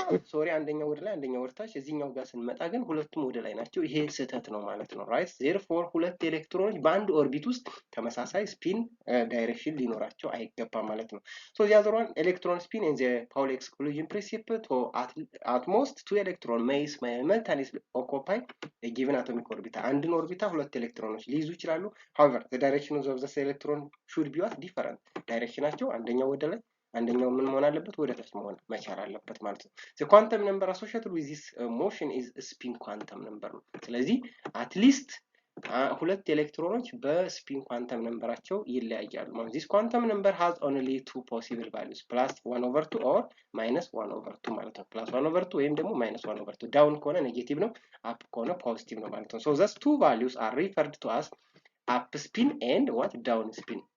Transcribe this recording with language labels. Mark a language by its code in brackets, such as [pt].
[am] ሶሪ አንደኛው ወደ ላይ አንደኛው ወደ ታች፣ እዚህኛው ጋር ስንመጣ ግን ሁለቱም ወደ ላይ ናቸው። ይሄ ስህተት ነው ማለት ነው። ራይት [en] therefore [am] ሁለት ኤሌክትሮኖች በአንድ ኦርቢት ውስጥ ተመሳሳይ ስፒን ዳይሬክሽን ሊኖራቸው አይገባም ማለት ነው። [en] so the other one electron spin in the Pauli exclusion principle, to at most 2 electron may simultaneously occupy a given atomic orbit. [am] አንድን ኦርቢታ ሁለት ኤሌክትሮኖች ሊይዙ ይችላሉ። [en] however the directions of the electron should be what different. [am] ዳይሬክሽናቸው አንደኛው ወደ ላይ አንደኛው ምን መሆን አለበት? ወደ ታች መሆን መቻል አለበት ማለት ነው። [en] the quantum number associated with this motion is spin quantum number ነው። ስለዚህ at least [am] ሁለት ኤሌክትሮኖች በስፒን ኳንተም ነምበራቸው ይለያያሉ ማለት ነው። [en] this quantum number has only two possible values, plus 1 over 2 or minus 1 over 2 ማለት ነው። plus 1 over 2 ወይም ደግሞ minus 1 over 2 [am] ዳውን ከሆነ ኔጌቲቭ ነው፣ አፕ ከሆነ ፖዚቲቭ ነው ማለት ነው። [en] so those two values are referred to as up spin and what down spin.